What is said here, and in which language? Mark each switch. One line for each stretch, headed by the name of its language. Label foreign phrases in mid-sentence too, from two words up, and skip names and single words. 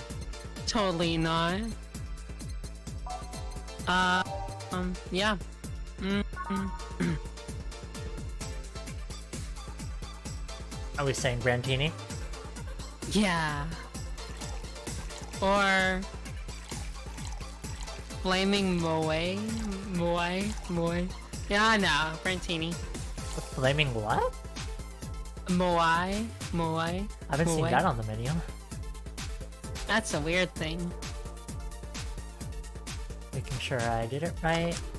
English: Totally not. Yeah. Are we saying brantini? Yeah. Or... Flaming Moe? Moe? Yeah, no, Brantini. Flaming what? Moe? I haven't seen that on the menu. That's a weird thing. Making sure I did it right.